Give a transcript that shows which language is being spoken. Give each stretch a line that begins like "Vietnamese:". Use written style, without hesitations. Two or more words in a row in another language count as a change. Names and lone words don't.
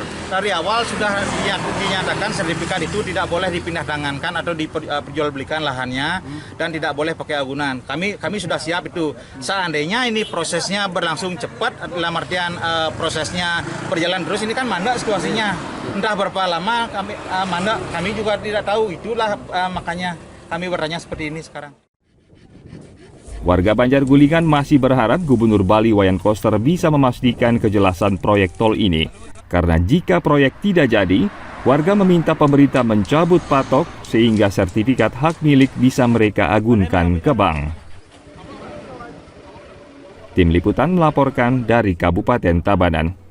Indonesian: Dari awal sudah dinyatakan sertifikat itu tidak boleh dipindah tangankan atau diperjualbelikan lahannya dan tidak boleh pakai agunan. Kami sudah siap itu. Seandainya ini prosesnya berlangsung cepat, dalam artian prosesnya berjalan terus, ini kan mandak situasinya. Entah berapa lama mandak, kami juga tidak tahu. Itulah makanya kami bertanya seperti ini sekarang. Warga Banjar Gulingan masih berharap Gubernur Bali Wayan Koster bisa memastikan kejelasan proyek tol ini. Karena jika proyek tidak jadi, warga meminta pemerintah mencabut patok sehingga sertifikat hak milik bisa mereka agunkan ke bank. Tim Liputan melaporkan dari Kabupaten Tabanan.